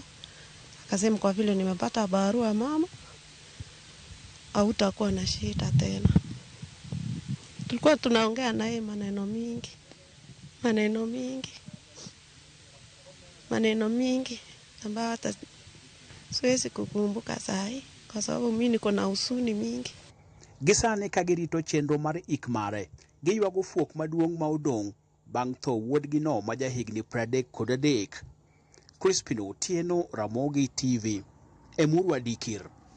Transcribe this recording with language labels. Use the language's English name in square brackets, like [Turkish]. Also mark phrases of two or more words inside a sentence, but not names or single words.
[Swahili] Akasema kwa vile nimepata barua mama, hautakuwa na shida tena. Tulikuwa tunaongea naye maneno mingi ambayo hata siwezi kukumbuka sahi kwa sababu mimi niko na huzuni mingi. [Luo (Kenya and Tanzania)] Gisane kagirito chenro mar ikmare, giywago fuok maduong' ma odong' bang' tho wuodgi no ma jahigni 33. Crispin Otieno, Ramogi TV, Emurua Dikir.